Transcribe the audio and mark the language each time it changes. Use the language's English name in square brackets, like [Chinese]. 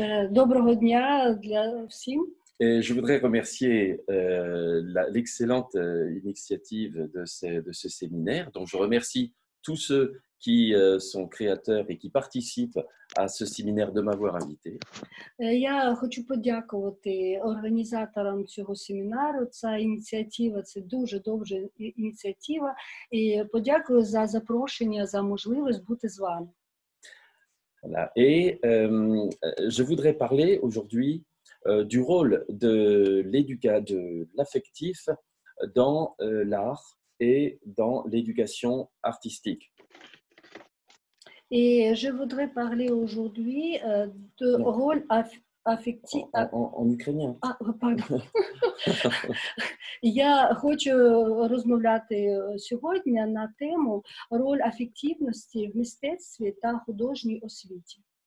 [Ukrainian] Доброго дня для всім. [French] Et je voudrais remercier l'excellente initiative de ce séminaire. Donc, je remercie tous ceux qui sont créateurs et qui participent à ce séminaire de m'avoir invité. [Ukrainian] Я хочу подякувати організаторам цього семінару. Ця ініціатива – це дуже добра ініціатива. І подякую за запрошення, за можливість бути з вами. [French] Voilà. Et je voudrais parler aujourd'hui du rôle de l'affectif dans l'art et dans l'éducation artistique. Et je voudrais parler aujourd'hui de rôle affectif. En ukrainien. Pardon. [Ukrainian] Я хочу розмовляти сьогодні на тему роль афективності в мистецтві та художній освіті.